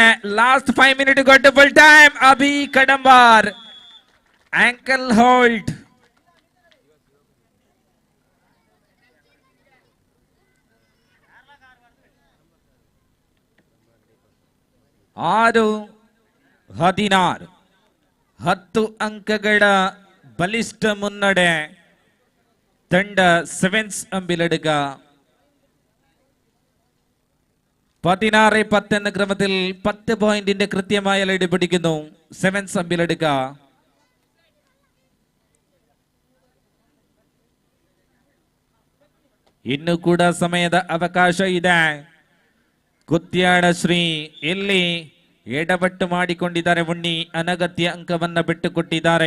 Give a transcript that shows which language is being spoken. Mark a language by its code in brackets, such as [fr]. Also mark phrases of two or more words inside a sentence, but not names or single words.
[en] ಲಾಸ್ಟ್ 5 minutes got full time. [kn] ಅಭಿ ಕಡಂಬಾರ್ [en] ankle hold. [kn] ಆರು 16, 10 ಅಂಕಗಳ ಬಲಿಷ್ಠ ಮುನ್ನಡೆ ತಂಡ ಸೆವೆನ್ಸ್ അമ്പിലെടുക്ക. [ml] 16-10 എന്ന ക്രമത്തിൽ 10 പോയിന്റിന്റെ കൃത്യമായ ലീഡ് പിടിക്കുന്നു സെവൻസ് അമ്പിലെടുക്ക. [kn] ಇನ್ನು ಕೂಡ ಸಮಯದ ಅವಕಾಶ ಇದೆ. ಕುತ್ಯಾಡ ಶ್ರೀ ಇಲ್ಲಿ ಎಡವಟ್ಟು ಮಾಡಿಕೊಂಡಿದ್ದಾರೆ. ಉಣ್ಣಿ ಅನಗತ್ಯ ಅಂಕವನ್ನ ಬಿಟ್ಟುಕೊಟ್ಟಿದ್ದಾರೆ.